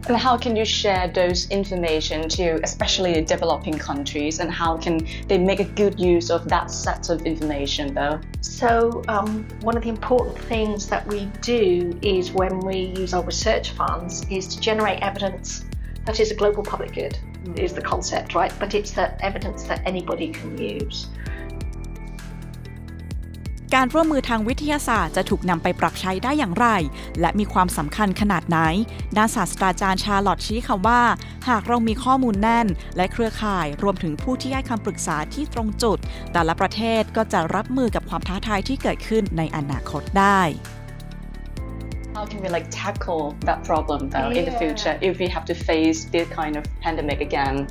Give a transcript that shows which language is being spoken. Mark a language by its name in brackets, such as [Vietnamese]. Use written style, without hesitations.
[English] And how can you share those information to especially developing countries, and how can they make a good use of that set of information though? So one of the important things that we do is when we use our research funds is to generate evidence.That is a global public good, is the concept, right? But it's the evidence that anybody can use. [Thai] การร่วมมือทางวิทยาศาสตร์จะถูกนำไปปรับใช้ได้อย่างไรและมีความสำคัญขนาดไหนด้านศาสตราจารย์ชาร์ลอตชี้ค่ะว่าหากเรามีข้อมูลแน่นและเครือข่ายรวมถึงผู้ที่ให้คำปรึกษาที่ตรงจุดแต่ละประเทศก็จะรับมือกับความท้าทายที่เกิดขึ้นในอนาคตได้ [English] How can we tackle that problem though in the future if we have to face this kind of pandemic again?